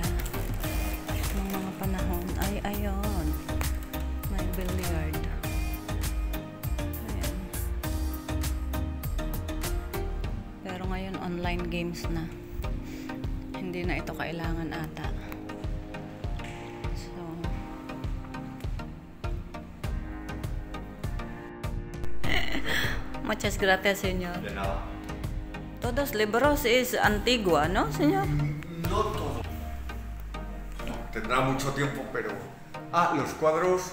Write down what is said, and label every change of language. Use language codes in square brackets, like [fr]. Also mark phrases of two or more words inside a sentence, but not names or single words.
[tl] Ng mga panahon. Ay, ayun. May billiard. Ayan. Pero ngayon, online games na. Hindi na ito kailangan ata. So, [es] muchas gracias, señor. De nada. Todos libros es antigua, ¿no, señor? No todo. Tendrá mucho tiempo, pero... Ah, los cuadros